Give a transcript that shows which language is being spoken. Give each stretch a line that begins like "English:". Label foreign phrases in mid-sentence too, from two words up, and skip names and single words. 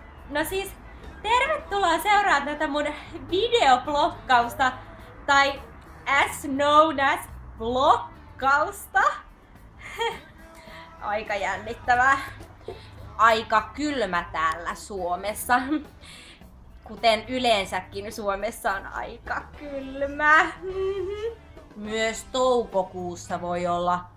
Finnish: No siis, tervetuloa seuraamaan tätä mun videoblokkausta, tai
English: as known as
Finnish: blokkausta. Aika jännittävää. Aika kylmä täällä Suomessa. Kuten yleensäkin Suomessa on aika kylmä. Myös toukokuussa voi olla